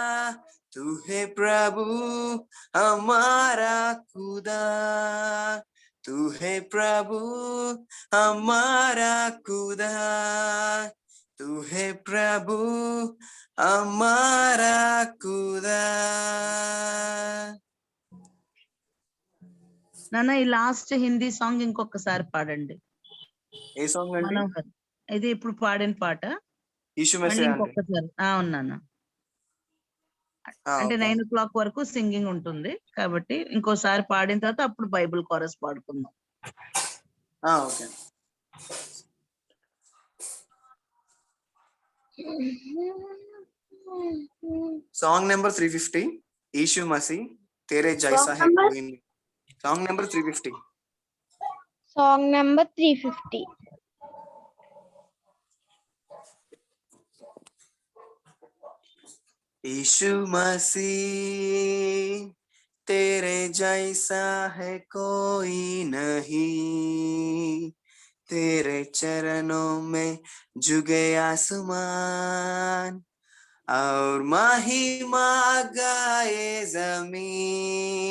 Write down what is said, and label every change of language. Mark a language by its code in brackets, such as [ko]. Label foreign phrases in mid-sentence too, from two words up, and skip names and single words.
[hi] तू है प्रभु हमारा खुदा. तू है प्रभु हमारा खुदा, तू है प्रभु हमारा खुदा. [te] నాన్న ఈ [en] last Hindi song [te] ఇంకొకసారి పాడండి. ఏ సాంగ్ అండి? మనోహర్, ఇది ఇప్పుడు పాడిన పాట యీశు మళ్ళీ మెస్సియా అండి. ఇంకొకసారి. అవును నాన్న. అంటే ఓకే. 9 o'clock వరకు సింగింగ్ ఉంటుంది కాబట్టి ఇంకోసారి పాడిన తర్వాత అప్పుడు [en] Bible chorus [te] పాడుకుందాం. ఓకే. [en] song number [te] 350 [hi] यीशु मसीह तेरे जैसा है [te] number? [hi] कोई नहीं. [en] song number [te] 350. [en] Song number 350. [hi] यीशु मसीह तेरे जैसा है कोई नहीं, तेरे चरणों में झुके आसमान और महिमा गाए जमीन.